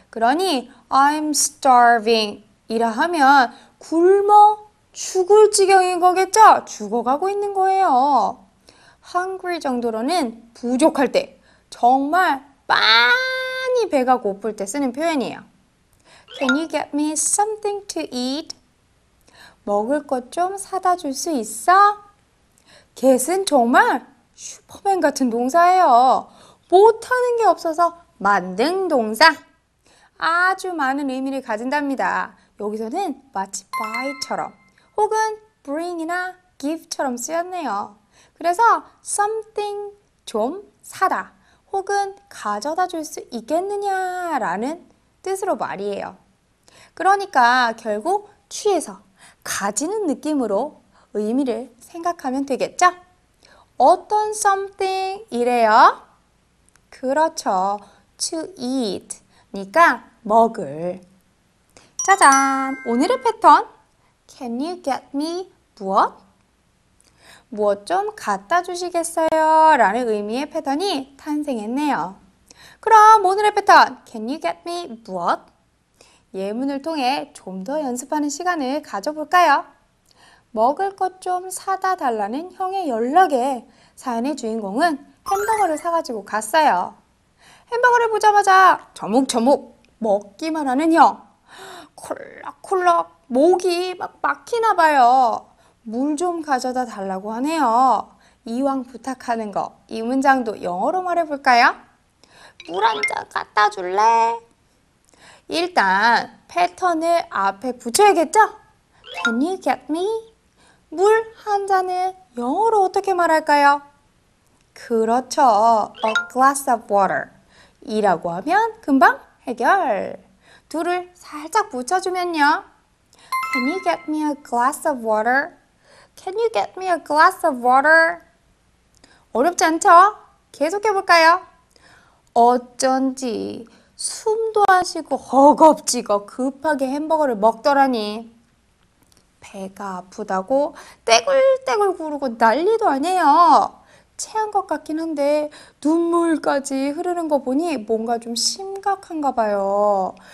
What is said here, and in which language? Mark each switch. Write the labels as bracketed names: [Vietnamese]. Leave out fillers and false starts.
[Korean] 그러니 [English] I'm starving [Korean] 이라 하면 굶어 죽을 지경인 거겠죠? 죽어가고 있는 거예요. hungry 정도로는 부족할 때, 정말 많이 배가 고플 때 쓰는 표현이에요. [English] Can you get me something to eat? [Korean] 먹을 것 좀 사다 줄 수 있어? get은 정말 슈퍼맨 같은 동사예요. 못하는 게 없어서 만능 동사. 아주 많은 의미를 가진답니다. 여기서는 마치 buy처럼 혹은 bring이나 give처럼 쓰였네요. 그래서 something 좀 사다 혹은 가져다 줄 수 있겠느냐라는 뜻으로 말이에요. 그러니까 결국 취해서 가지는 느낌으로 의미를 생각하면 되겠죠? 어떤 something 이래요? 그렇죠. to eat 니까 먹을. 짜잔! 오늘의 패턴 [English] Can you get me [Korean] 무엇? 무엇 좀 갖다 주시겠어요? 라는 의미의 패턴이 탄생했네요. 그럼 오늘의 패턴 [English] Can you get me [Korean] 무엇? 예문을 통해 좀 더 연습하는 시간을 가져볼까요? 먹을 것 좀 사다 달라는 형의 연락에 사연의 주인공은 햄버거를 사가지고 갔어요. 햄버거를 보자마자 저묵저묵 먹기만 하는 형. 콜락콜락 목이 막 막히나 봐요. 물 좀 가져다 달라고 하네요. 이왕 부탁하는 거, 이 문장도 영어로 말해볼까요? 물 한 잔 갖다 줄래? 일단 패턴을 앞에 붙여야겠죠? [English] Can you get me? [Korean] 물 한 잔을 영어로 어떻게 말할까요? 그렇죠. [English] A glass of water [Korean] 이라고 하면 금방 해결. 둘을 살짝 붙여주면요. [English] Can you get me a glass of water? Can you get me a glass of water? [Korean] 어렵지 않죠? 계속해볼까요? 어쩐지 숨도 안 쉬고 허겁지겁 급하게 햄버거를 먹더라니. 배가 아프다고 떼굴떼굴 구르고 난리도 아니에요. 체한 것 같긴 한데 눈물까지 흐르는 거 보니 뭔가 좀 심각한가 봐요.